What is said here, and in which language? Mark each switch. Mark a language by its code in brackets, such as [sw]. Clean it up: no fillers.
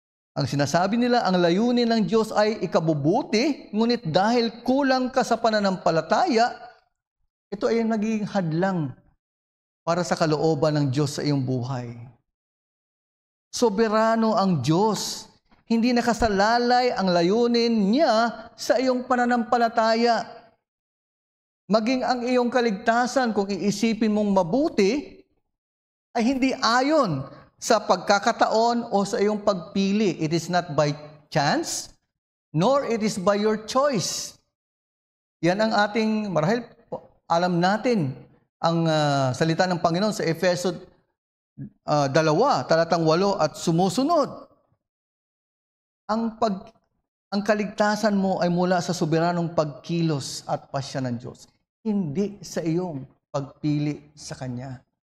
[tl] Ang sinasabi nila, ang layunin ng Diyos ay ikabubuti, ngunit dahil kulang ka sa pananampalataya, ito ay naging hadlang para sa kalooban ng Diyos sa iyong buhay. Soberano ang Diyos. Hindi nakasalalay ang layunin niya sa iyong pananampalataya. Maging ang iyong kaligtasan, kung iisipin mong mabuti, ay hindi ayon sa pagkakataon o sa iyong pagpili. [en] It is not by chance, nor it is by your choice. [tl] Yan ang ating, marahil alam natin, ang salita ng Panginoon sa Efeso 2, talatang 8 at sumusunod. Ang kaligtasan mo ay mula sa soberanong pagkilos at pasya ng Diyos, hindi sa iyong pagpili sa Kanya.